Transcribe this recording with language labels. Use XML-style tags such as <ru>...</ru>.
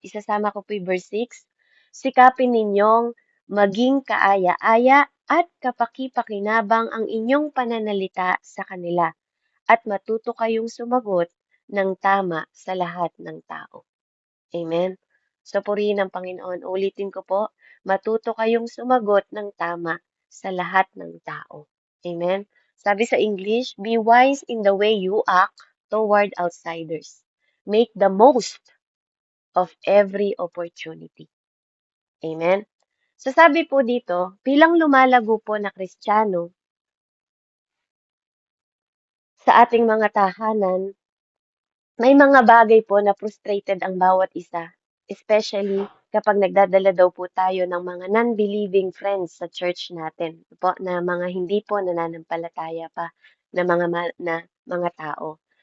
<tl>Isasama ko po yung verse 6, sikapin ninyong maging kaaya-aya at kapaki-pakinabang ang inyong pananalita sa kanila at matuto kayong sumagot ng tama sa lahat ng tao. Amen. So, purihin ang Panginoon. Ulitin ko po, matuto kayong sumagot ng tama sa lahat ng tao. Amen. Sabi sa English,</tl> <en>be wise in the way you act toward outsiders. Make the most of every opportunity. Amen.</en> <tl>So, sabi po dito, bilang lumalago po na Kristiyano sa ating mga tahanan, may mga bagay po na frustrated ang bawat isa, especially kapag nagdadala daw po tayo ng mga</tl> <en>non-believing friends</en> <tl>sa church natin, po, na mga hindi po nananampalataya pa na mga tao.</tl>